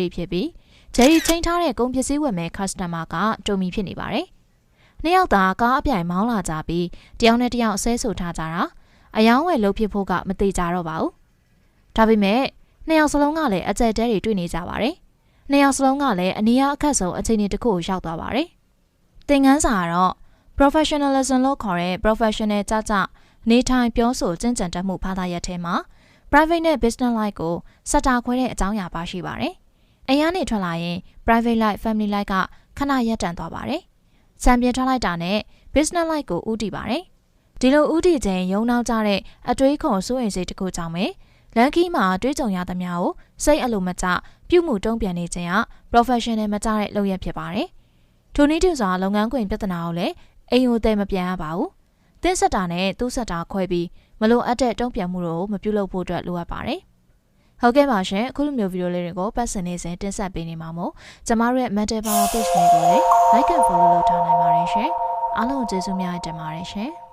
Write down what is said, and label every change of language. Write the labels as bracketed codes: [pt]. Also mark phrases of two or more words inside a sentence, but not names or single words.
[my] ဖြစ်ပြီးဂျယ်ရီချိန်ထားတဲ့ကုန်ပစ္စည်းဝယ်မဲ့ customer ကတိုမီဖြစ်နေပါတယ်နှစ်ယောက်သာကားအပြိုင်မောင်းလာကြပြီးတယောက်နဲ့တယောက်ဆဲဆိုထားကြတာအယောင်းဝယ်လုပ်ဖြစ်ဖို့ကမသေးကြတော့ပါဘူးဒါပေမဲ့နှစ်ယောက်စလုံးကလည်းအကြက်တဲတွေတွေ့နေကြပါတယ်နှစ်ယောက်စလုံးကလည်းအန ည်းအခက်ဆုံးအခြေအနေတစ်ခုကိုရောက်သွားပါတယ်သင်ခန်းစာကတော့ professionalism လို့ခေါ်တဲ့ professional ကြကြနေထိုင်ပြောဆိုကျင့်ကြံတတ်မှုဘာသာရပ်ထဲမှာ private နဲ့ [en] business life [my] ကိုစက်တာခွဲတဲ့အကြောင်းအရာ ပါရှိပါတယ်အိမ်ကနေထွက်လာရင် [en] private life family life [my] ကခဏရပ်တန့်သွားပါတယ်စံပြေထားလိုက်တာနဲ့ [en] business life [my] ကိုဦးတည်ပါတယ်ဒီလိုဦးတ ည်ခြင်းရုံနောက်ကြတဲ့အတွေးခေါ်စိုးရိမ်စိတ်တစ်ခုကြောင့်ပဲလန်ကီမှာတွေးကြုံရသမျှကိုစိတ်အလိုမကျပြုမှုတုံ့ပြန်နေခြင်းက professional မကျတဲ့လုပ်ရဖြစ်ပါတယ်ထိုနည်းတူစွာလုပ်ငန်းခွင်ပြဿနာကိုလည်းအိမ်ကိုတည်မပြန်ရပါဘူးသင်ဆက်တာနဲ့သူ့ဆက်တာခွဲပြီးမလိုအပ်တဲ့တုံ့ပြန်မှုတွေကိုမပြုလုပ်ဖို့အတွက်လိုအပ်ပါတယ်ဟုတ်ကဲ့ပါရှင်အခုလိုမျိုးဗီဒီယိုလေးတွေကိုပတ်စင်နေစဉ်တင်ဆက်ပေးနေမှာမို့ကျမတို့ရဲ့ Mental Power Page လေးကိုလည်း [en] like and follow [my] လုပ်ထားနိုင်ပါတယ်ရှင်အားလုံးကျေးဇူးများတင်ပါတယ်ရှင်